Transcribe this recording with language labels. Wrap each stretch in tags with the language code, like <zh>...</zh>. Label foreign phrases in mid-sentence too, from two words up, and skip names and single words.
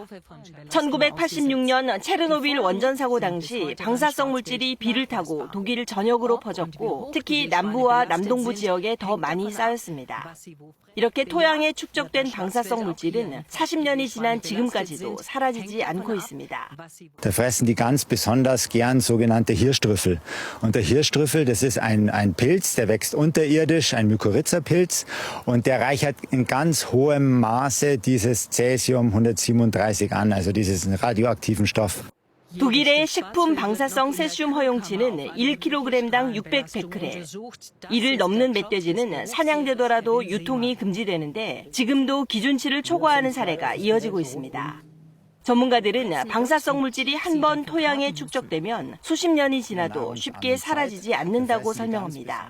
<ko>1986년 체르노빌 원전 사고 당시 방사성 물질이 비를 타고 독일 전역으로 퍼졌고 특히 남부와 남동부 지역에 더 많이 쌓였습니다. 이렇게 토양에 축적된 방사성 물질은 40년이 지난 지금까지도 사라지지 않고 있습니다.</ko> <de>Da fressen die ganz besonders gern sogenannte Hirschtrüffel. Und der Hirschtrüffel, das ist ein Pilz, der wächst unterirdisch, ein Mykorrhiza-Pilz. Und der reichert in ganz hohem Maße dieses Cäsium-137 an, also diesen radioaktiven Stoff.</de> <ko>독일의 식품 방사성 세슘 허용치는 1kg당 600베크레. 이를 넘는 멧돼지는 사냥되더라도 유통이 금지되는데 지금도 기준치를 초과하는 사례가 이어지고 있습니다. 전문가들은 방사성 물질이 한 번 토양에 축적되면 수십 년이 지나도 쉽게 사라지지 않는다고 설명합니다.</ko>